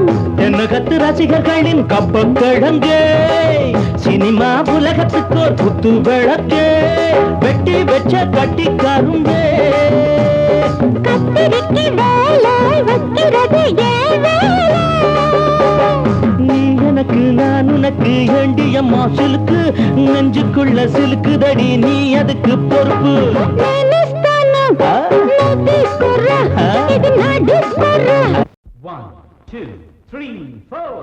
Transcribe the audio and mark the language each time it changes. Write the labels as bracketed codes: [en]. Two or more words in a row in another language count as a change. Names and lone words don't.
[ta] என்னகத்து ரசிகர்களின் கப்பக்கிழங்கே சினிமா உலகத்துக்கு ஒரு புத்து விளக்கே வெட்டி வச்ச கட்டி கரும்பே கத்திரிக்கு வேலை வைக்கிறது ஏன் வேலை? நீ எனக்கு நான் உனக்கு ஏண்டியம்மா சிலுக்கு நெஞ்சுக்குள்ள சிலுக்குதடி நீ அதுக்கு பொறுப்பு [te] నేనిస్తాను ఆ? నువ్వు తీసుకురా ఆ? ఇది నా డిస్కురా 1 2 3 4